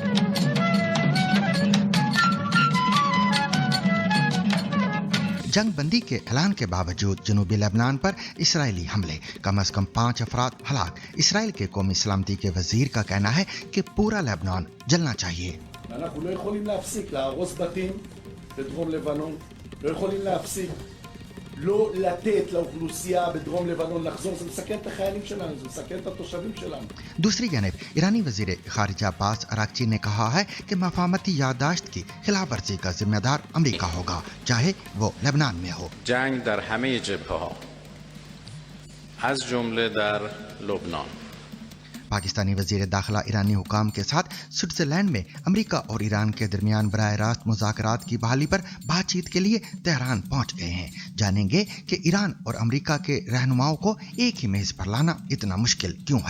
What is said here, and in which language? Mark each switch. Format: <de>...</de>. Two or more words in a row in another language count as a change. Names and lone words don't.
<ur>جنگ بندی کے اعلان کے باوجود جنوبی لبنان پر اسرائیلی حملے، کم از کم 5 افراد ہلاک۔ اسرائیل کے قومی سلامتی کے وزیر کا کہنا ہے کہ پورا لبنان جلنا چاہیے۔</ur> <he>אנחנו לא יכולים להפסיק להרוס בתים בדרום לבנון, לא יכולים להפסיק לא לתת לאוכלוסייה בדרום לבנון לחזור, זה מסכן את החיילים שלנו, זה מסכן את התושבים שלנו.</he> <ur>دوسری جانب ایرانی وزیر خارجہ عباس اراغچی نے کہا ہے کہ مفاہمتی یادداشت کی خلاف ورزی کا ذمہ دار امریکہ ہوگا، چاہے وہ لبنان میں ہو۔</ur> <fa>جنگ در همه جبهه‌ها از جمله در لبنان۔</fa> <ur>پاکستانی وزیر داخلہ ایرانی حکام کے ساتھ سوئٹزرلینڈ میں امریکہ اور ایران کے درمیان براہ راست مذاکرات کی بحالی پر بات چیت کے لیے تہران پہنچ گئے ہیں۔ جانیں گے کہ ایران اور امریکہ کے رہنماؤں کو ایک ہی میز پر لانا اتنا مشکل کیوں ہے۔</ur>